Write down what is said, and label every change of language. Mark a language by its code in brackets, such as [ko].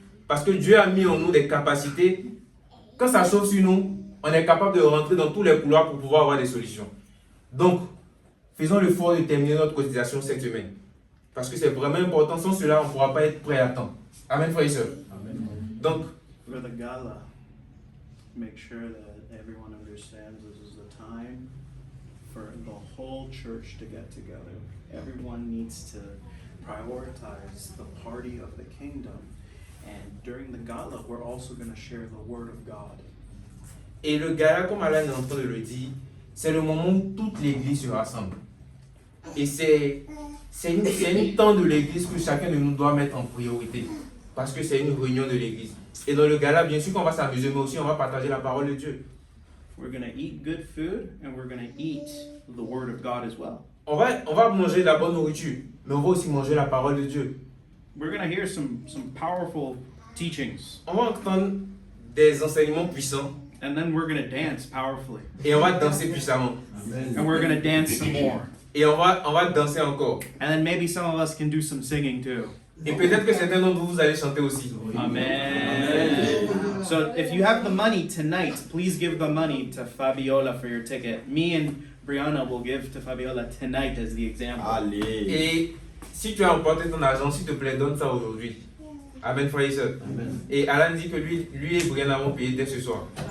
[fr] Parce que Dieu a mis en nous des capacités. Quand ça chauffe sur nous, on est capable de rentrer dans tous les couloirs pour pouvoir avoir des solutions. Donc, faisons l'effort de terminer notre cotisation cette semaine. Parce que c'est vraiment important. Sans cela, on ne pourra pas être prêt à temps. Amen, frères et sœurs. Donc, [en] For the gala, make sure that everyone understands this is the time for the whole church to get together. Everyone needs to prioritize the party of the kingdom. And during the gala, we're also going to share the word of God. [fr] et le gala, comme Alain est en train de le dire, c'est le moment où toute l'église se rassemble. Et c'est une temps de l'église que chacun de nous doit mettre en priorité. Parce que c'est une réunion de l'église. Et dans le gala, bien sûr qu'on va s'amuser, mais aussi on va partager la parole de Dieu. [en] We're going to eat good food and we're going to eat the word of God as well. [fr] On va manger de la bonne nourriture, mais on va aussi manger la parole de Dieu. [en] We're going to hear some powerful teachings. [fr] On va entendre des enseignements puissants [en] And then we're going to dance powerfully. [fr] et on va danser puissamment. [en] And we're going to dance some more. [fr] Et on va danser encore. [en] And then maybe some of us can do some singing too. [fr] Et peut-être que certains d'entre vous, vous allez chanter aussi. Amen. [en] So if you have the money tonight, please give the money to Fabiola for your ticket. Me and Brianna will give to Fabiola tonight as the example. [fr] Allez. Et si tu as emporté ton argent, s'il te plaît, donne ça aujourd'hui. Amen, frères et sœurs. Et Alan dit que lui et Brianna vont payer dès ce soir.